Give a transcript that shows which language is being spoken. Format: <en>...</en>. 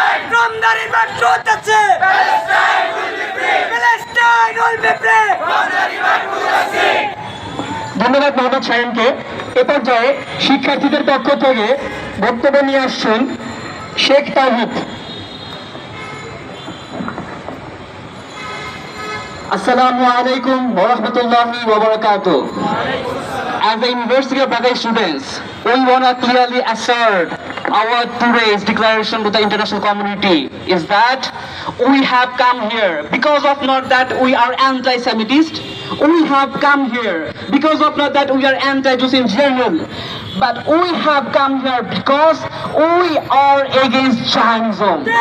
<en>From the river to the sea. Palestine will be free. Palestine will be free. From the river to the sea.</en> <bn>ধন্যবাদ মোহাম্মদ সাহেবকে। এ পর্যায়ে শিক্ষার্থীদের পক্ষ থেকে বক্তব্য নিয়ে আসছেন শেখ তাহিদ।</bn> <ar>আসসালামু আলাইকুম ওয়া রাহমাতুল্লাহি ওয়া বারাকাতুহু।</ar> <en>As the University of Baghdad students, we want to clearly assert our today's declaration to the international community is that we have come here because of not that we are anti-Semitist, we have come here because of not that we are anti-Jews in general, but we have come here because we are against Zionism.</en>